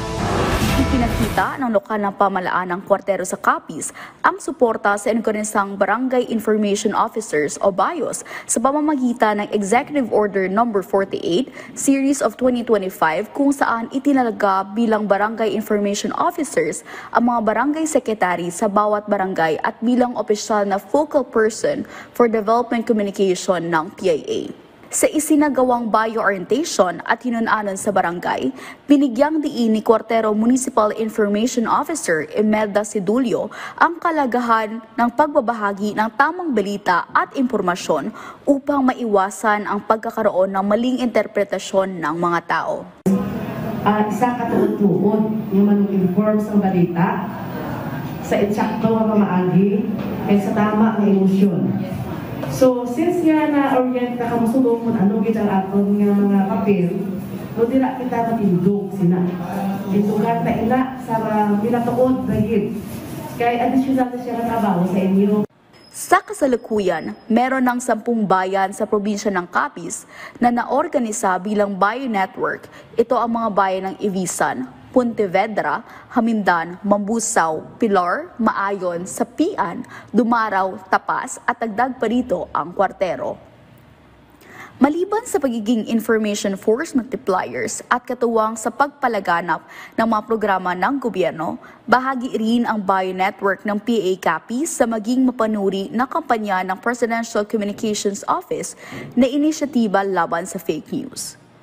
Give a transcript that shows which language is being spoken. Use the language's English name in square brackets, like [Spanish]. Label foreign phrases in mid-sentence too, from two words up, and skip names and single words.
[Filipino] Ipinakita ng lokal ng pamalaan ng Cuartero sa Capiz ang suporta sa organisang Barangay Information Officers o BIOS sa pamamagitan ng Executive Order No. 48, Series of 2025 kung saan itinalaga bilang Barangay Information Officers ang mga barangay secretary sa bawat barangay at bilang opisyal na [English] focal person for development communication [Filipino] ng PIA. Sa isinagawang bio-orientation at hinunanan sa barangay, binigyang diin ni Cuartero Municipal Information Officer Imelda Sidulio ang kalagahan ng pagbabahagi ng tamang balita at impormasyon upang maiwasan ang pagkakaroon ng maling interpretasyon ng mga tao. [Hiligaynon] Isa katuod-tuod yung manong-inform sa balita sa eksakto nga pamaagi kay sa tama nga emosyon. So, since nga na-orient na kamusubong kung ano gid ang aton nga mga papel, no dira kita matindog sina. Tindugan ta ina sa pinatuod na gid. Kay additional na siya nga trabaho sa inyo. [Filipino] Sa kasalukuyan, meron ng 10 bayan sa probinsya ng Capiz na naorganisa bilang Bio Network. Ito ang mga bayan ng Ivisan, Pontevedra, Hamindan, Mambusaw, Pilar, Maayon, Sapian, Dumaraw, Tapas at dagdag pa rito ang Cuartero. Maliban sa pagiging [English] information force multipliers [Filipino] at katuwang sa pagpalaganap ng mga programa ng gobyerno, bahagi rin ang Bio Network ng PA Capiz sa maging mapanuri na kampanya ng Presidential Communications Office na inisyatiba laban sa [English] fake news.